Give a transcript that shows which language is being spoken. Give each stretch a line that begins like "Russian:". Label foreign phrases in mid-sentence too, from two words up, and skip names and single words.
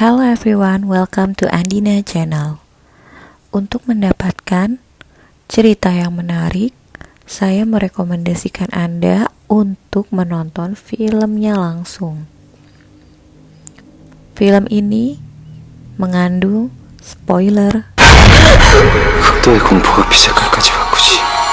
English: everyone, welcome to Andina Channel.
Indonesian: Untuk mendapatkan cerita yang menarik, saya merekomendasikan Anda untuk menonton filmnya langsung. Film ini mengandung spoiler.
Korean: 극도의 공포가 비색깔까지 바꾸지.